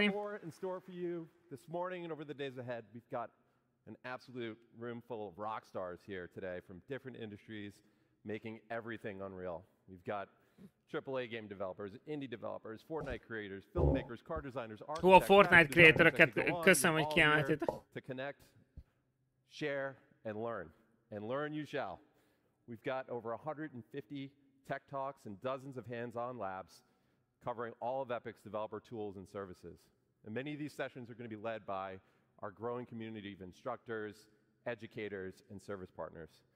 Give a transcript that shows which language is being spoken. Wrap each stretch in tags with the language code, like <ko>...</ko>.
<en>in store for you this morning and over the days ahead. We've got an absolute room full of rock stars here today from different industries making everything unreal. We've got AAA game developers, indie developers, Fortnite creators, filmmakers, car designers, architects,</en> <hu>Fortnite creatoröket köszönöm, hogy kiemeltétek.</hu> <en>To connect, share, and learn. And learn you shall. We've got over 150 tech talks and dozens of hands-on labs covering all of Epic's developer tools and services. And many of these sessions are going to be led by our growing community of instructors, educators, and service partners.</en>